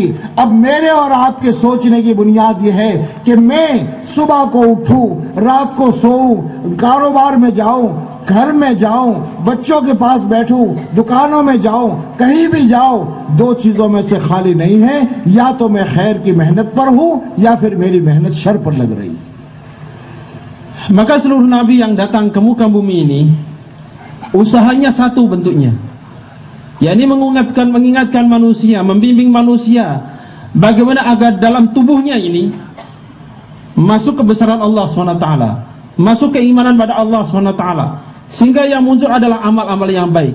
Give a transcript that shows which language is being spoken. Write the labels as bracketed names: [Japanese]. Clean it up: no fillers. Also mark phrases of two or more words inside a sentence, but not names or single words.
[Urdu] اب میرے اور آپ کے سوچنے کی بنیاد یہ ہے کہ میں صبح کو اٹھوں، رات کو سوؤں، کاروبار میں جاؤں، گھر میں جاؤں، بچوں کے پاس بیٹھوں، دکانوں میں جاؤں، کہیں بھی جاؤں، دو چیزوں میں سے خالی نہیں ہے، یا تو میں خیر کی محنت پر ہوں یا پھر میری محنت شر پر لگ رہی ہے۔ [Indonesian] Maka seluruh nabi yang datang ke muka bumi ini usahanya satu bentuknya, yakni mengingatkan manusia, membimbing manusia bagaimana agar dalam tubuhnya ini masuk kebesaran Allah SWT, masuk keimanan pada Allah SWT, sehingga yang muncul adalah amal-amal yang baik.